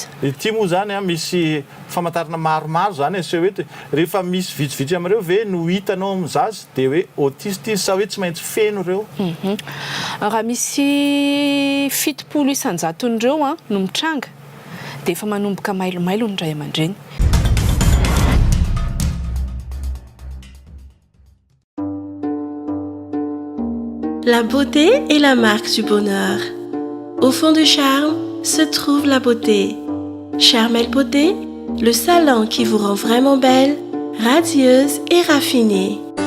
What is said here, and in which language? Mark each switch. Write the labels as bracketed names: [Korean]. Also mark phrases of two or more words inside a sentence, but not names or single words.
[Malagasy] ity moa zany misy famantarana maromaro zany se hoe rehefa misy vitsivitsy amin'ireo ve no hitanao amin'zazy dia hoe autiste izy sa hoe tsy maintsy feno ireo raha misy 70 isan-jaton'ireo no mitranga dia efa manomboka mailomailo ny ray aman-dreny. [French] La beauté est la marque du bonheur. Au fond du charme se trouve la beauté. Charmel Beauté, le salon qui vous rend vraiment belle, radieuse et raffinée.